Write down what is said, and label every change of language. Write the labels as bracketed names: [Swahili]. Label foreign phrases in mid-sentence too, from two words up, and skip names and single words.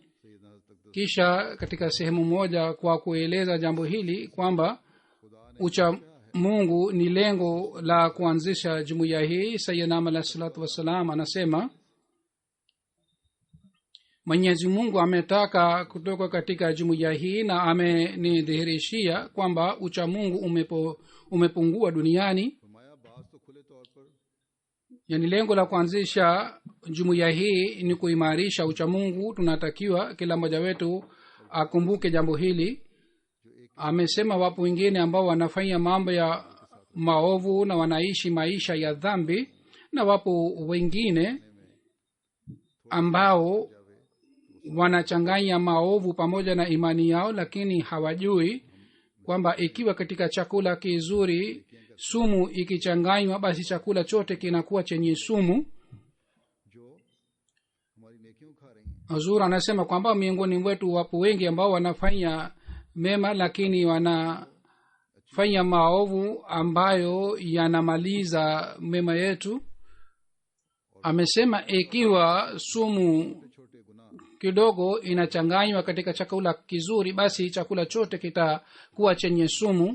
[Swahili] Kisha katika sehemu moja kwa kueleza jambo hili kwamba ucha mungu ni lengo la kuanzisha jumuiya hii, [Arabic] سيدنا عليه الصلاة والسلام [Swahili] anasema mwenyezi mungu ametaka kutoka katika jumuiya hii na amenidhihirishia kwamba ucha mungu umepungua duniani. [Urdu] فرمایا بعض تو کھلے طور پر [Swahili] yani lengo la kuanzisha jumuiya hii ni kuimarisha ucha mungu. Tunatakiwa kila mmoja wetu akumbuke jambo hili. Amesema wapo wengine ambao wanafanya mambo ya maovu na wanaishi maisha ya dhambi, na wapo wengine ambao wanachanganya maovu pamoja na imani yao, lakini hawajui kwamba ikiwa katika chakula kizuri sumu ikichanganywa, basi chakula chote kinakuwa chenye sumu. [Urdu] جو ہماری نیکیوں کھا رہی ہیں [Swahili] Huzur anasema kwamba miongoni mwetu wapo wengi ambao wanafanya mema, lakini wanafanya maovu ambayo yanamaliza mema yetu. amesema ikiwa sumu kidogo inachanganywa katika chakula kizuri basi chakula chote kitakuwa chenye sumu.